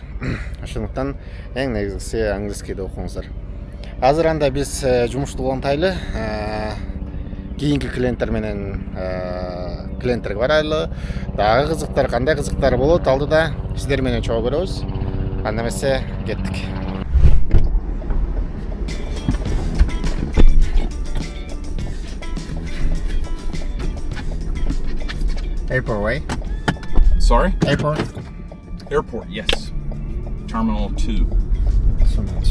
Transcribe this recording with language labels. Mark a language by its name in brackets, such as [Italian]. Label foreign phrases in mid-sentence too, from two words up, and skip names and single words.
[Kyrgyz] Ошондуктан эң негизгиси английскийди окуңуздар. Азыр анда биз жумушту улантайлы. Кийинки клиенттер менен клиенттерге барайлы. Дагы кызыктар, кандай кызыктар болот, алдыда сиздер менен чогуу көрөбүз. Анда эмесе кеттик. [English] Airport way. Sorry? Airport. Airport, yes. Terminal 2. So much.